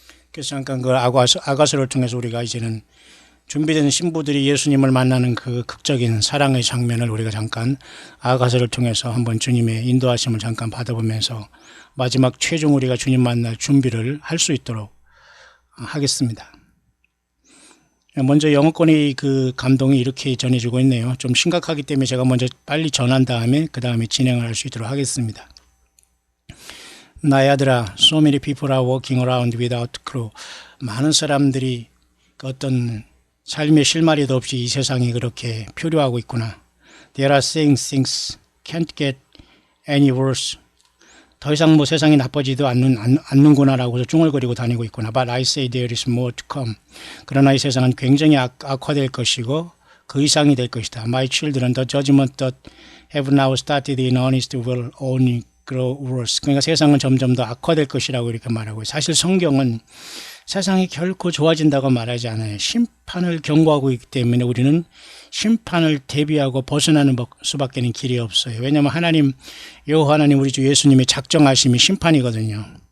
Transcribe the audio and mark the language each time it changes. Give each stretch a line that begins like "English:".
Korean: 그래서 잠깐 그 아가서를 통해서 우리가 이제는 준비된 신부들이 예수님을 만나는 그 극적인 사랑의 장면을 우리가 잠깐 아가서를 통해서 한번 주님의 인도하심을 잠깐 받아보면서 마지막 최종 우리가 주님 만날 준비를 할 수 있도록 하겠습니다. 먼저 영어권의 그 감동이 이렇게 전해지고 있네요. 좀 심각하기 때문에 제가 먼저 빨리 전한 다음에 그 다음에 진행을 할 수 있도록 하겠습니다. 나의 아들아,
English: so many people are walking around without crew.
Korean: 많은 사람들이 어떤 삶의 실마리도 없이 이 세상이 그렇게 표류하고 있구나.
English: There are things can't get any worse.
Korean: 더 이상 뭐 세상이 나빠지도 않는구나라고 중얼거리고 다니고 있구나.
English: But I say there is more to come.
Korean: 그러나 이 세상은 굉장히 악화될 것이고 그 이상이 될 것이다.
English: My children, the judgment that have now started in earnest will only grow worse.
Korean: 그러니까 세상은 점점 더 악화될 것이라고 이렇게 말하고 사실 성경은 세상이 결코 좋아진다고 말하지 않아요. 심판을 경고하고 있기 때문에 우리는 심판을 대비하고 벗어나는 수밖에 길이 없어요. 왜냐하면 하나님, 여호와 하나님 우리 주 예수님의 작정하심이 심판이거든요.